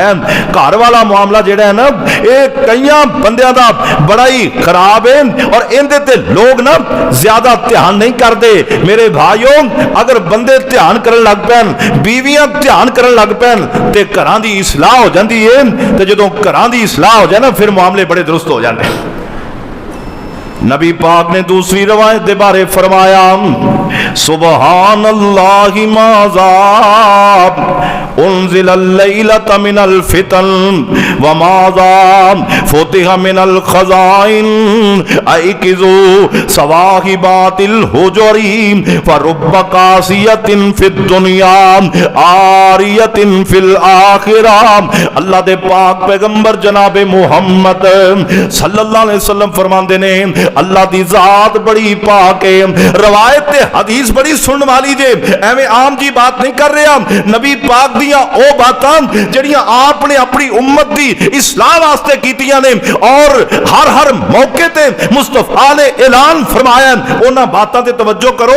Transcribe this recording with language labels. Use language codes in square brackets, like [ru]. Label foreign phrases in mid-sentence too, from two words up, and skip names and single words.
[pa] گھر والا معاملہ جیہڑا ہے نا یہ کئی بندیاں دا بڑا ہی خراب ہے اور ایہدے تے لوگ نہ زیادہ دھیان نہیں کرتے. میرے بھائیو اگر بندے دھیان کرن لگ پین، بیویاں دھیان کرن لگ پین تے گھراں دی اصلاح ہو جاتی ہے، تے جدوں گھراں دی اصلاح ہو جائے نا پھر معاملے بڑے درست ہو جاتے ہیں. نبی پاک نے دوسری روایت کے بارے فرمایا [ar] سبحان الله ماذا أنزلت الليلة من الفتن وماذا فتح من الخزائن أيقظوا صواحبات الحجر فرب كاسية في الدنيا عارية في الآخرة. [pa] اللہ دے پاک پیغمبر جناب محمد [ar] صلى الله عليه وسلم [pa] فرماتے نے اللہ دی ذات بڑی پاک ہے. روایت حدیث حدیث بڑی سننے والی جے، ایویں عام جی بات نہیں کر رہا. نبی پاک دیاں او باتاں جیہڑیاں آپنے اپنی امت دی اصلاح واسطے کیتیاں نے اور ہر ہر موقعے تے مصطفیٰ نے اعلان فرمایا، انہاں باتاں تے توجہ کرو.